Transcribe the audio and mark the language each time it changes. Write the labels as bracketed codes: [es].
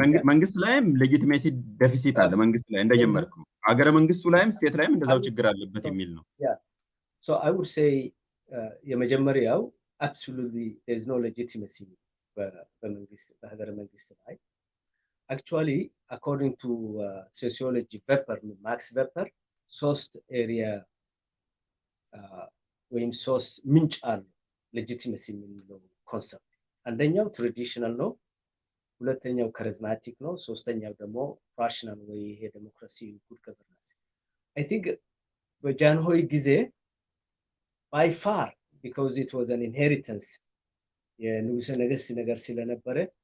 [am] መንግስት ላይም ሌጂቲሜሲ ዴፊሲት አለ መንግስት ላይ እንደጀመርኩ አገረ መንግስቱ ላይም ስቴት ላይም እንደዛው ችግር አለበት የሚል ነው [en] yeah so I would say [am] የመጀመሪያው [en] absolutely there is no legitimacy [am] በመንግስት በሀገረ መንግስት ላይ [en] actually according to sociology [am] Max Weber ሶስት ኤሪያ ወይም ሶስት ምንጭ አሉ ሌጂቲመሲ የሚለው ኮንሰፕት። አንደኛው ትራዲሽናል ነው፣ ሁለተኛው ካሪዝማቲክ ነው፣ ሶስተኛው ደግሞ ራሽናል ወይ ይሄ ዴሞክራሲ ጉድ ገቨርናንስ። [en] I think [am] በጃንሆይ ጊዜ [en] by far because it was an inheritance [am] የንጉሠ ነገሥት ነገር ስለነበረ